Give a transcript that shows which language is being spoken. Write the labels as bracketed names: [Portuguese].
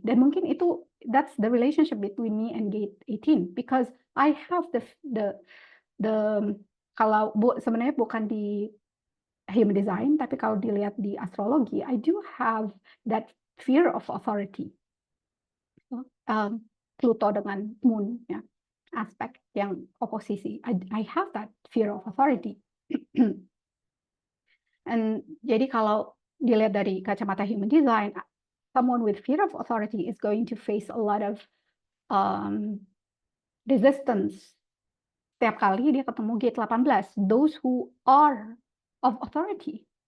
[Indonesian] Dan mungkin itu, [English] that's the relationship between me and Gate 18, because I have the [Indonesian] kalau sebenarnya bukan di [English] human design, [Indonesian] tapi kalau dilihat di astrologi, [English] I do have that fear of authority. [Indonesian] Pluto dengan Moon ya, aspek yang oposisi. [English] I have that fear of authority. And [Indonesian] jadi kalau dilihat dari kacamata [English] human design, someone with fear of authority is going to face a lot of resistance. [Indonesian] Setiap kali dia ketemu Gate 18, [English] those who are of authority.